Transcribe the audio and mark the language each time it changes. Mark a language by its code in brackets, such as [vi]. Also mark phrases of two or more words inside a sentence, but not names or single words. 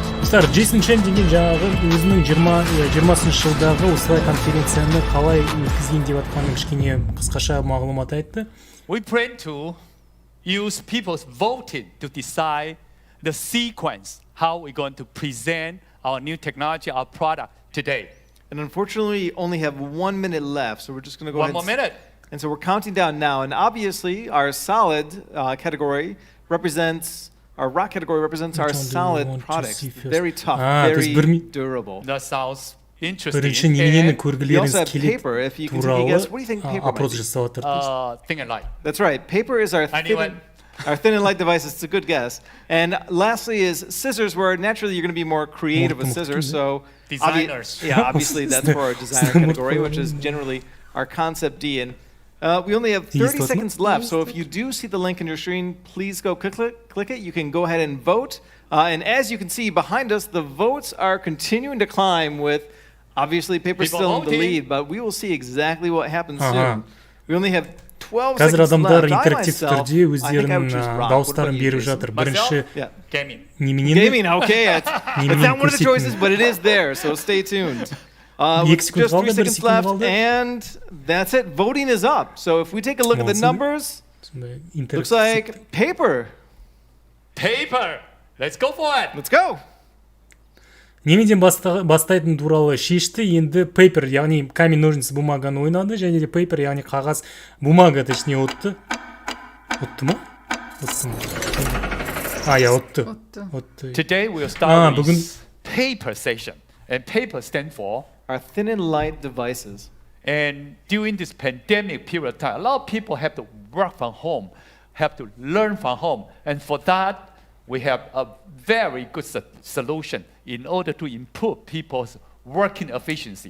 [kk] достар, Джейсон Чен деген жаңағы өзінің 20-шы жылдағы осылай конференцияны қалай өткізген деп атқанын кішкене қысқаша мағлұмат айтты. [en] We plan to use people's voting to decide the sequence, how we're going to present our new technology, our product today. And unfortunately, we only have 1 minute left, so we're just going to go One ahead. more minute. And so we're counting down now. And obviously, our solid category represents, our rock category represents our solid products. Very tough, very durable. That sounds interesting. [kk] Бірінші [en] And [kk] неменені [en] We [kk] көргілеріңіз [en] also have [kk] келеді [en] paper. If you can take a guess, what do you think paper [kk] опрос [en] might be? [kk] жасап жатыр. [en] thin and light. That's right. Paper is our Anyone? thin and light device. It's a good guess. And lastly is scissors, where naturally you're going to be more creative with scissors. So Designers. obviously that's for our designer category, which is generally our concept D. And we only have 30 seconds left. So if you do see the link on your screen, please go click it. You can go ahead and vote. And as you can see behind us, the votes are continuing to climb with obviously paper People still in the voting. lead, but we will see exactly what happens soon. We only have 12 [kk] Қазір [en] seconds [kk] адамдар [en] left. I [kk] интерактив [en] myself, [kk] түрде [en] I think I would [kk] өздерінің [en] choose rock. What [kk] дауыстарын [en] about you, [kk] беріп [en] Jason? [kk] жатыр. [en] Myself? [kk] Бірінші [en] Yeah. Gaming. [kk] неменені [en] Gaming, okay. It's not one of the choices, but it is there, so stay tuned. With [kk] Екі [en] just [kk] секунд [en] 3 [kk] қалды, бір [en] seconds [kk] секунд [en] left, [kk] қалды. [en] and that's it. Voting is up. So if we take a look at the [kk] Молодцы. [en] numbers, looks like paper. Paper. Let's go for it. Let's go. [kk] Немеден бастайтын туралы шешті, енді paper, яғни [ru] камень, ножницы, бумаганы [kk] ойнады, және де paper, яғни қағаз, [ru] бумага, точнее, [kk] отты. Отты ма? Отты ма? Отты. [en] Today we'll start [kk] бүгін [en] with paper session. And paper stands for. Our thin and light devices. And during this pandemic period of time, a lot of people have to work from home, have to learn from home. And for that, we have a very good solution in order to improve people's working efficiency.